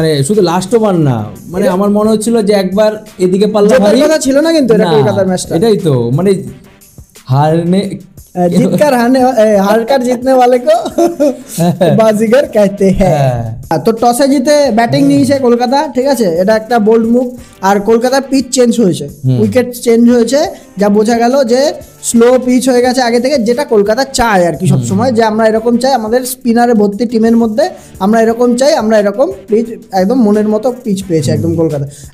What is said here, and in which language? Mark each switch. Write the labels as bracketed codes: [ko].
[bn] শুধু last over না, মানে আমার মনে হচ্ছিল যে একবার এদিকে পাল্লা ভারী ছিল না, কিন্তু এটা কলকাতার ম্যাচটা। এটাই তো মানে হারনে [hi] जीतकर हारकर जीतने वाले को बाजीगर कहते हैं। [bn] তো টসে জিতে ব্যাটিং নিয়েছে কলকাতা, ঠিক আছে, এটা একটা বোল্ড মুভ। আর কলকাতার পিচ চেঞ্জ হয়েছে, উইকেট চেঞ্জ হয়েছে, যা বোঝা গেল যে স্লো পিচ হয়ে গেছে আগে থেকে, যেটা কলকাতা চায় আর কি সবসময়, যে আমরা এরকম চাই, আমাদের স্পিনারে ভর্তি টিমের মধ্যে আমরা এরকম চাই, আমরা এরকম পিচ একদম মনের মতো পিচ পেয়েছে একদম কলকাতা।